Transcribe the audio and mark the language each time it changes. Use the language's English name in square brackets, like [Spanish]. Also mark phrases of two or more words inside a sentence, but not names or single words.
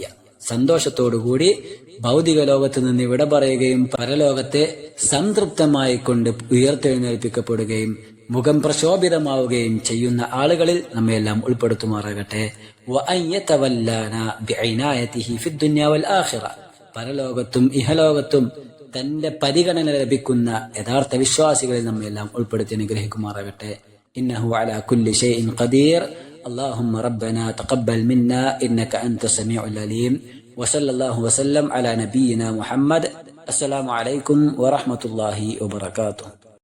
[Malayalam] സന്തോഷത്തോടുകൂടി ഭൗതിക ലോകത്ത് നിന്ന് വിട പറയുകയും പരലോകത്തെ സംതൃപ്തമായി കൊണ്ട് ഉയർത്തെഴുന്നേൽപ്പിക്കപ്പെടുകയും മുഖം പ്രശോഭിതമാവുകയും ചെയ്യുന്ന ആളുകളിൽ നമ്മയെല്ലാം ഉൾപ്പെടുത്തുമാറാകട്ടെ. [Arabic] وأن يتولانا بعنايته في الدنيا والآخرة, [Malayalam] പരലോകത്തും ഇഹലോകത്തും തന്റെ പരിഗണന ലഭിക്കുന്ന യഥാർത്ഥ വിശ്വാസികളിൽ നമ്മയെല്ലാം ഉൾപ്പെടുത്തി അനുഗ്രഹിക്കുമാറാകട്ടെ. [Arabic] إنه على كل شيء قدير. اللهم ربنا تقبل منا إنك أنت السميع العليم. وصلى الله وسلم على نبينا محمد. السلام عليكم ورحمة الله وبركاته.